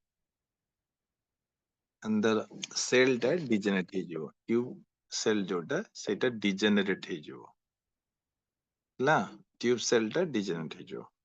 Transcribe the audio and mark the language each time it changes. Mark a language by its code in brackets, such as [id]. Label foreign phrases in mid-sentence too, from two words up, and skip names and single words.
[en] and the cell ଟା degenerate ହେଇଯିବ tube cell [or] ଯୋଉଟା ସେଇଟା [en] degenerate [or] ହେଇଯିବ ହେଲା [en] tube cell ଟା degenerate ହେଇଯିବ